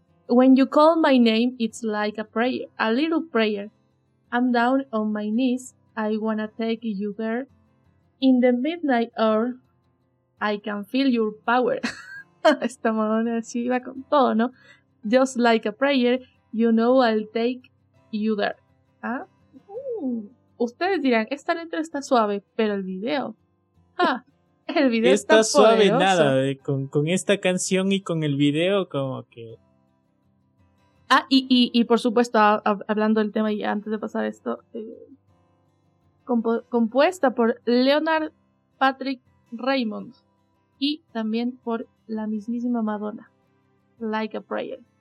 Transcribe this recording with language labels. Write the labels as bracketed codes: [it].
[en] When you call my name, it's like a prayer, a little prayer. I'm down on my knees, I wanna take you there. In the midnight hour, I can feel your power. [es] Esta Madonna así va con todo, ¿no? [en] Just like a prayer. You know I'll take you there. ¿Ah? [es] Ustedes dirán, esta letra está suave, pero el video. ¡Ah! El video está poderoso. Suave nada, con esta canción y con el video, como que. Ah, y por supuesto, hablando del tema y antes de pasar esto, compuesta por Leonard Patrick Raymond y también por la mismísima Madonna. Like a Prayer.